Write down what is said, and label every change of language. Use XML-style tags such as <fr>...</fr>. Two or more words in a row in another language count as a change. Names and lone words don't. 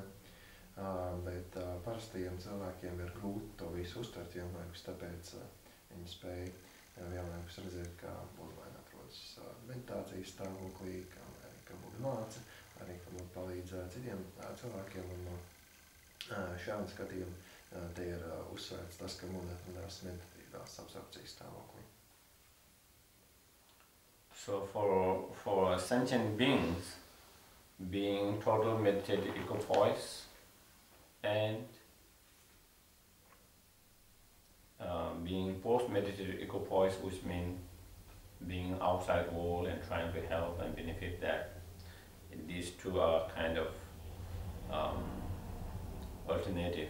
<lv>Bet parastajiem cilvēkiem ir grūti to visu uztvert vienlaikus, tāpēc viņi spēj vienlaikus redzēt, kā Buda vai atrodas meditācijas stāvoklī, ka Buda māca, arī ka Buda palīdz citiem cilvēkiem, un no šāda skatījuma te ir uzsvērts tas, ka Buda atradās meditatīvās absorpcijas stāvoklī.</lv> <en>So for sentient beings, being total meditative equipoise and being post-meditative equipoise, which means being outside the world and trying to help and benefit that, these two are kind of alternative.</en>